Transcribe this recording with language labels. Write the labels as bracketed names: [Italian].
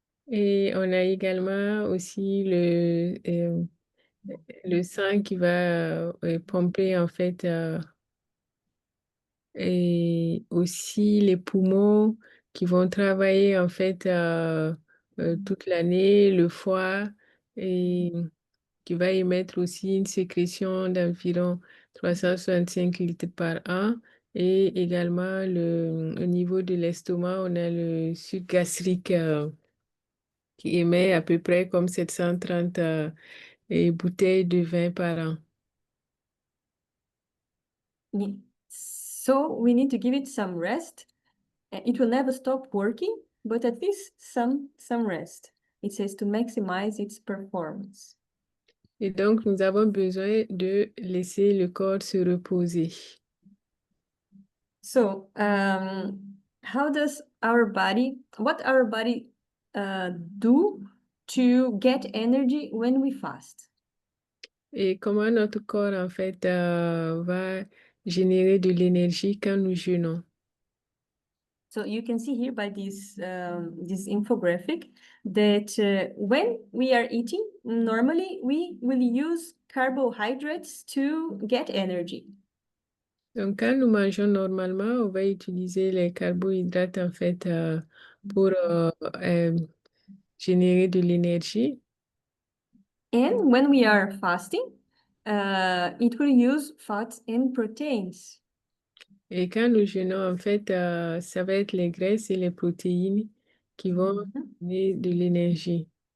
[French] Et on a également aussi le sang qui va pomper en fait et aussi les poumons qui vont travailler en fait toute l'année, le foie et qui va émettre aussi une sécrétion d'environ 365 litres par an. Et également, au niveau de l'estomac, on a le suc gastrique qui émet à peu près comme 730 bouteilles de vin par an. [English] So we need to give it some rest. It will never stop working, but at least some rest. It says to maximize its performance. [French] Et donc, nous avons besoin de laisser le corps se reposer. [English] So, what our body do to get energy when we fast? [French] Et comment notre corps, en fait, va générer de l'énergie quand nous jeûnons. [English] So you can see here by this infographic that when we are eating, normally we will use carbohydrates to get energy. [French] Donc, quand nous mangeons normalement, on va utiliser les carbohydrates, en fait, pour générer de l'énergie. [English] And when we are fasting, it will use fats and proteins. [French] Et quand nous jeûnons, en fait, ça va être les graisses et les protéines qui vont donner de l'énergie.